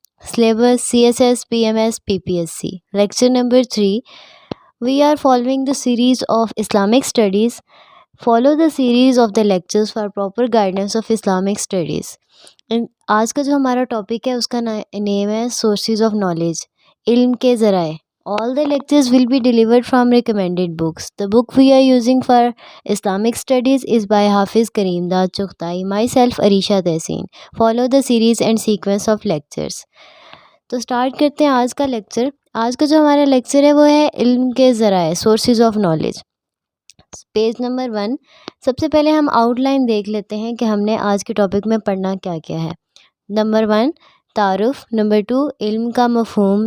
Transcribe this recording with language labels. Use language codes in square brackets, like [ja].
[en] Syllabus CSS PMS PPSC. Lecture number 3. We are following the series of Islamic studies. Follow the series of the lectures for proper guidance of Islamic studies. [ur] آج کا جو ہمارا topic ہے اس کا نیم ہے [en] sources of knowledge, [ur] علم کے ذرائع. [en] All the lectures will be delivered from recommended books. The book we are using for Islamic studies is by Hafiz Karim Dad Chughtai. Myself Arisha Tehseen. Follow the series and sequence of lectures. [ur] تو start کرتے ہیں آج کا lecture. آج کا جو ہمارا lecture ہے وہ ہے علم کے ذرائع، [en] Sources of knowledge. [ur] Page number 1. سب سے پہلے ہم آؤٹ لائن دیکھ لیتے ہیں کہ ہم نے آج کے ٹاپک میں پڑھنا کیا کیا ہے. نمبر 1 تعارف. نمبر 2 علم کا مفہوم.